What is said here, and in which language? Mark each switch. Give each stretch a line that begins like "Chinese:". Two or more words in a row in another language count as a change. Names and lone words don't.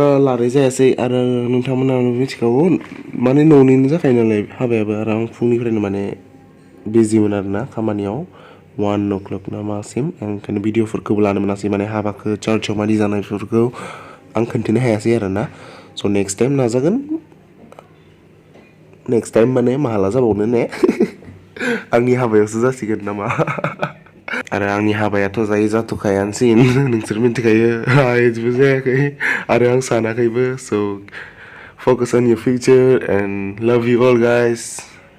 Bodo: लाराय जायासै आरो नोंथांमोना मिथिखागौ माने न'निनो जाखायो नालाय हाबायाबो आरो आं फुंनिफ्रायनो माने बिजिमोन आरोना खामानियाव 1 o'clock ना मासिम आं ओंखायनो भिडिअफोरखौबो लानो मोनासै माने हाबाखौ चार्चआव मादि जानायफोरखौ आं खोन्थानो हायासै आरोना स'
English: next time
Bodo: नाजागोन
English: next time
Bodo: माने माहाला जाबावनो ने आंनि हाबायावसो जासिगोन नामा आरो आंनि हाबायाथ' जाथ'खायानोसै नोंसोर मिथिखायो एदिबो जायाखै आरो आं सानाखैबो स'
English: focus on your future and love you all guys